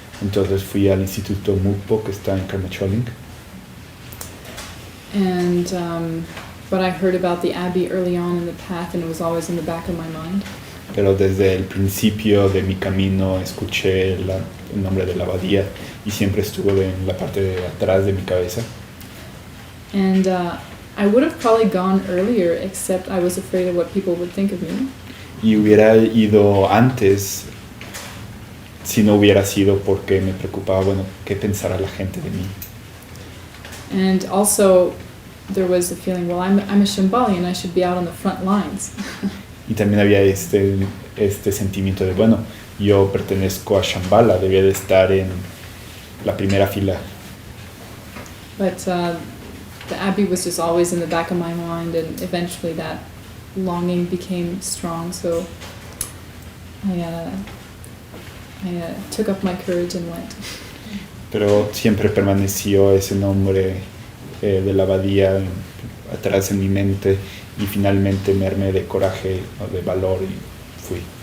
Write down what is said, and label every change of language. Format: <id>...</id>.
<es>Entonces fui al Instituto Mukpo que está en Karma Choling.</es> <en>And but I heard about the Abbey early on in the path, and it was always in the back of my mind.</en> <es>Pero desde el principio de mi camino escuché el nombre de la abadía y siempre estuvo en la parte de atrás de mi cabeza.</es> <en>And I would have probably gone earlier, except I was afraid of what people would think of me.</en> <es>Y hubiera ido antes si no hubiera sido porque me preocupaba, bueno, qué pensará la gente de mí.</es> <en>And also, there was the feeling, well, I'm a Shambhalian, I should be out on the front lines.</en> <es>Y también había este sentimiento de, bueno, yo pertenezco a Shambhala, debía de estar en la primera fila.</es> <en>But the Abbey was just always in the back of my mind, and eventually that longing became strong, so I took up my courage and went.</en> <es>Pero siempre permaneció ese nombre de la abadía atrás en mi mente y finalmente me armé de coraje, de valor y fui.</es>